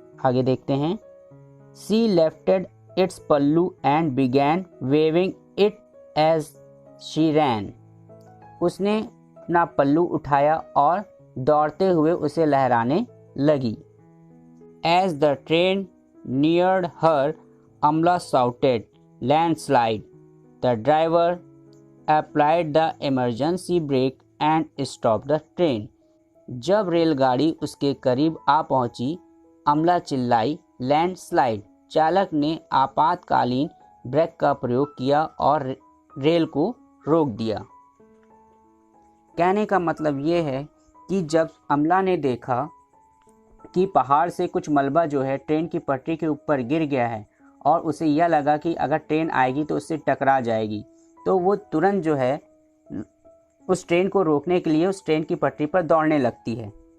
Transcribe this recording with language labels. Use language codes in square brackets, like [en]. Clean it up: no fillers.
[hi] आगे देखते हैं। [en] She lifted its pallu and began waving it as she ran. [hi] उसने अपना पल्लू उठाया और दौड़ते हुए उसे लहराने लगी। [en] As the train neared her, Amla shouted, "Landslide!" The driver applied the emergency brake and stopped the train. [hi] जब रेलगाड़ी उसके करीब आ पहुंची, अमला चिल्लाई, "लैंडस्लाइड!" चालक ने आपातकालीन ब्रेक का प्रयोग किया और रेल को रोक दिया। कहने का मतलब ये है कि जब अमला ने देखा कि पहाड़ से कुछ मलबा जो है ट्रेन की पटरी के ऊपर गिर गया है और उसे यह लगा कि अगर ट्रेन आएगी तो उससे टकरा जाएगी, तो वो तुरंत जो है उस ट्रेन को रोकने के लिए उस ट्रेन की पटरी पर दौड़ने लगती है।